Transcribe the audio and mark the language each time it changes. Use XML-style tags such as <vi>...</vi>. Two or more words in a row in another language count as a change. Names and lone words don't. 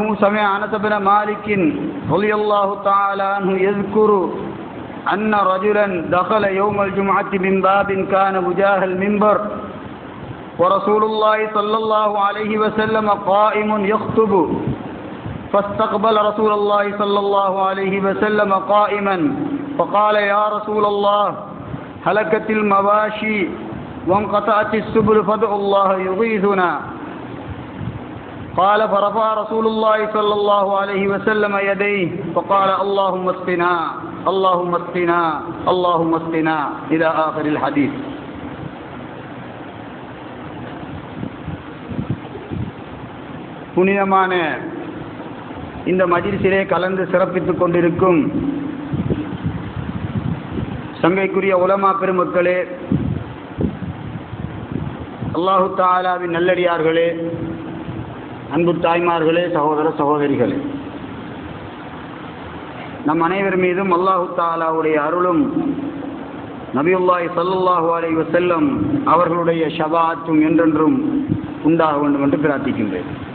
<ar>سمع أنس بن مالك رضي الله تعالى عنه يذكر أن رجلا دخل يوم الجمعة من باب كان وجاه المنبر ورسول الله صلى الله عليه وسلم قائم يخطب فاستقبل رسول الله صلى الله عليه وسلم قائما فقال يا رسول الله هلكت المواشي وانقطعت السبل فادعوا الله يغيثنا قال فرفع رسول الله صلى الله عليه وسلم يديه فقال اللهم اسقنا اللهم اسقنا اللهم اسقنا إلى آخر الحديث.</ar> <ta>புனிதமான இந்த மஜ்லிஸிலே கலந்து சிறப்பித்துக் கொண்டிருக்கும் சங்கைக்குரிய உலமா பெருமக்களே, அல்லாஹு தஆலாவின் நல்லடியார்களே, அன்பு தாய்மார்களே, சகோதர சகோதரிகளே, நம் அனைவர் மீதும் அல்லாஹு தஆலாவுடைய அருளும் நபியுல்லாஹி</ta> <ar>صلى الله عليه وسلم</ar> <ta>அவர்களுடைய ஷஃபாஅத்தும் என்றென்றும் உண்டாக வேண்டும் என்று பிரார்த்திக்கின்றேன்.</ta>